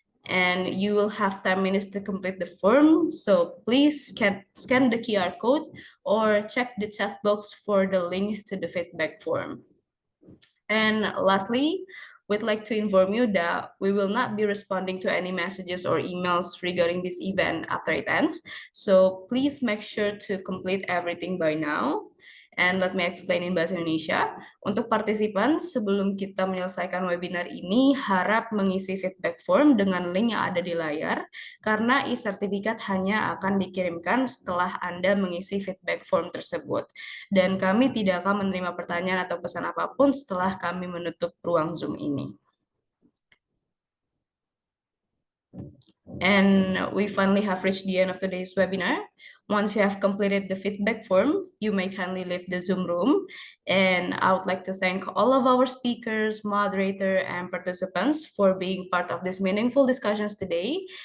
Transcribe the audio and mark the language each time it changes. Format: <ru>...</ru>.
<en>And you will have 10 minutes to complete the form, so please scan the QR code or check the chat box for the link to the feedback form. And lastly, we'd like to inform you that we will not be responding to any messages or emails regarding this event after it ends. So please make sure to complete everything by now. And let me explain in Bahasa Indonesia.</en> <id>Untuk partisipan, sebelum kita menyelesaikan webinar ini, harap mengisi feedback form dengan link yang ada di layar, karena e-sertifikat hanya akan dikirimkan setelah Anda mengisi feedback form tersebut. Dan kami tidak akan menerima pertanyaan atau pesan apapun setelah kami menutup ruang Zoom ini.</id> <en>And we finally have reached the end of today's webinar. Once you have completed the feedback form, you may kindly leave the Zoom room. And I would like to thank all of our speakers, moderator, and participants for being part of these meaningful discussions today.</en>